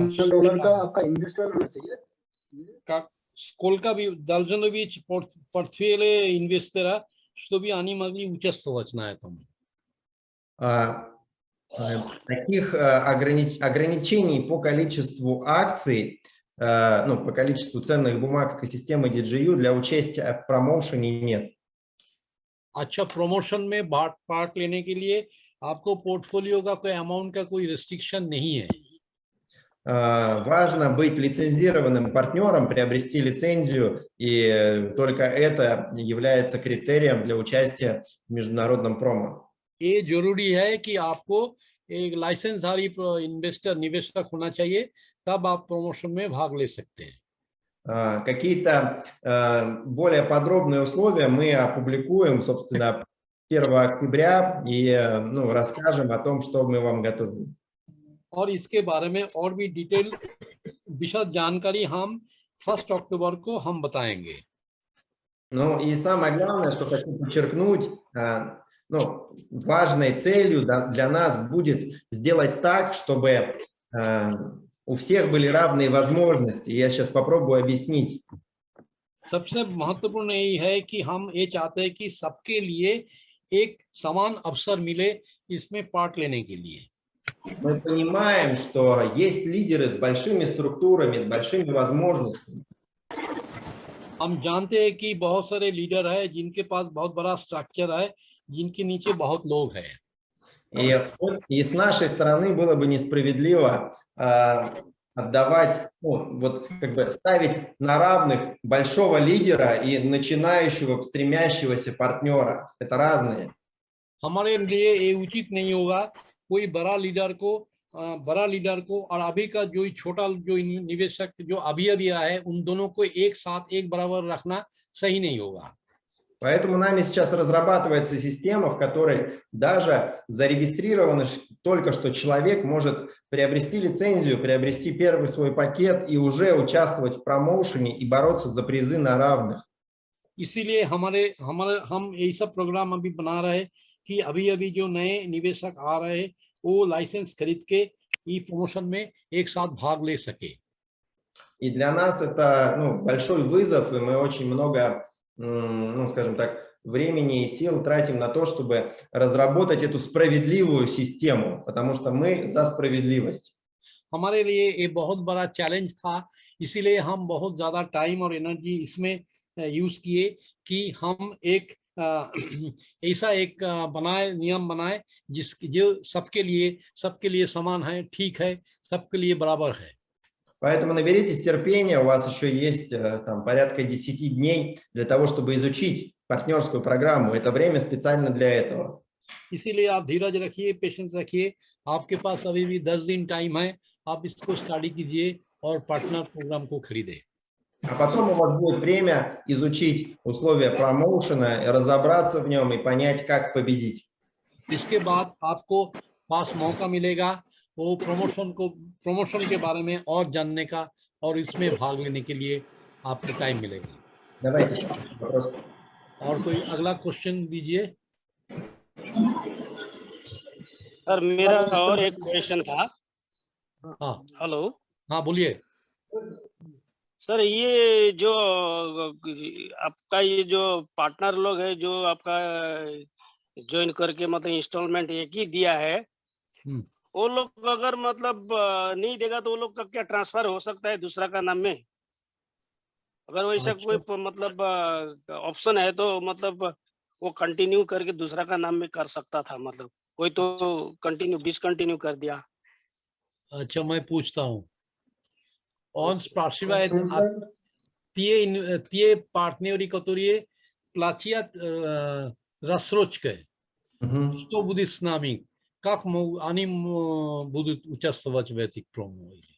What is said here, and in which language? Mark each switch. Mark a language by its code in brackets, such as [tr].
[hi] Dollar का आपका investment होना चाहिए। [ru] Сколько должно быть в портфеле инвестора, чтобы они могли участвовать на этом? Таких ограничений по количеству акций, по количеству ценных бумаг экосистемы DGU для участия в промоушене нет. [hi] अच्छा, प्रमोशन में पार्ट लेने के लिए आपको पोर्टफोलियो का कोई अमाउंट का कोई रिस्ट्रिक्शन नहीं है। [ru] Важно быть лицензированным партнером, приобрести лицензию, и только это является критерием для участия в международном промо. [hi] ये जरूरी है कि आपको एक लाइसेंसधारी निवेशक होना चाहिए, तब आप प्रमोशन में भाग ले सकते हैं। [ru] Какие-то более подробные условия мы опубликуем, собственно, 1 октября и расскажем о том, что мы вам готовим. [hi] और इसके बारे में और भी डिटेल विशद जानकारी हम 1 अक्टूबर को हम बताएंगे। [ru] Ну и самое главное, что хочу подчеркнуть, важной целью для нас будет сделать так, чтобы у всех были равные возможности. Я сейчас попробую объяснить. [hi] सबसे महत्वपूर्ण यही है कि हम ये चाहते हैं कि सबके लिए एक समान अवसर मिले इसमें पार्ट लेने के लिए। [ru] Мы понимаем, что есть лидеры с большими структурами, с большими возможностями. [hi] हम जानते हैं कि बहुत सारे लीडर हैं जिनके पास बहुत बड़ा स्ट्रक्चर है, जिनके नीचे बहुत लोग हैं। [ru] И с нашей стороны было бы несправедливо отдавать, ставить на равных большого лидера и начинающего, стремящегося партнера. Это разные. [hi] हमारे लिए ये उचित नहीं होगा कोई बड़ा लीडर को और अभी का जो छोटा जो निवेशक जो अभी आया है उन दोनों को एक साथ एक बराबर रखना सही नहीं होगा। [ru] Поэтому нами сейчас разрабатывается система, в которой даже зарегистрированный только что человек может приобрести лицензию, приобрести первый свой пакет и уже участвовать в промоушене и бороться за призы на равных. [hi] इसीलिए हम यही सब प्रोग्राम अभी बना रहे हैं कि अभी जो नए निवेशक आ रहे हैं वो लाइसेंस खरीद के ई प्रमोशन में एक साथ भाग ले सके। [ru] И для нас это большой вызов, и мы очень много, скажем так, времени и сил тратим на то, чтобы разработать эту справедливую систему, потому что мы за справедливость. [hi] हमारे लिए ये बहुत बड़ा चैलेंज था, इसीलिए हम बहुत ज्यादा टाइम और एनर्जी इसमें यूज किए कि हम एक ऐसा एक नियम बनाए जो सबके लिए समान है, ठीक है, सबके लिए बराबर है। [ru] Поэтому наберитесь терпения, у вас еще есть порядка 10 дней для того, чтобы изучить партнерскую программу. Это время специально для этого. [hi] इसीलिए आप धीरज रखिए, पेशेंस रखिए, आपके पास अभी भी 10 दिन टाइम है, आप इसको स्टडी कीजिए और पार्टनर प्रोग्राम को खरीदें। [ru] А потом у вас будет время изучить условия промоушена, разобраться в нем и понять, как победить. [hi] इसके बाद आपको पास मौका मिलेगा वो प्रमोशन के बारे में और जानने का और इसमें भाग लेने के लिए आपको टाइम मिलेगा। [ru] Давайте. [hi] और कोई अगला क्वेश्चन दीजिए। सर मेरा और एक क्वेश्चन था। हाँ हेलो। हाँ बोलिए। सर ये जो आपका ये जो पार्टनर लोग है जो आपका ज्वाइन करके मतलब इंस्टॉलमेंट एक ही दिया है, वो लोग अगर मतलब नहीं देगा तो वो लोग का क्या ट्रांसफर हो सकता है दूसरा का नाम में? अगर वैसा कोई मतलब ऑप्शन है तो मतलब वो कंटिन्यू करके दूसरा का नाम में कर सकता था, मतलब कोई तो डिसकंटिन्यू कर दिया। अच्छा मैं पूछता हूँ, on sprawszywać tie partnery, [ru] которые платят рассрочкой, что будет с нами? Как они будут участвовать в этих промо?